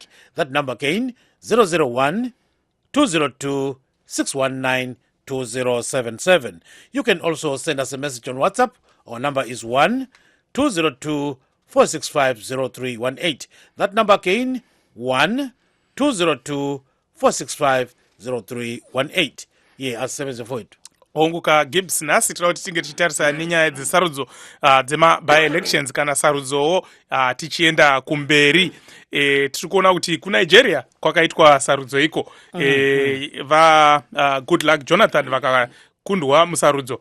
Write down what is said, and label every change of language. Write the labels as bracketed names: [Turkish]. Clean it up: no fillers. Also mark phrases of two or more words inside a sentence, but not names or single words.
[English] That number again 001-202-619-2077. You can also send us a message on WhatsApp. Our number is 1-202-465-0318. That number again 1-202-465-0318. Yeah, [North Ndebele] asebenze mfowethu. [Shona] Onguka Gibbs nasi tinoda kuti tinge tichitarisa nenyaya dzesarudzo dzema by-elections kana sarudzowo tichienda kumberi. Tiri kuona kuti kuNigeria kwakaitwa sarudzo iko. Goodluck Jonathan vakakundwa musarudzo.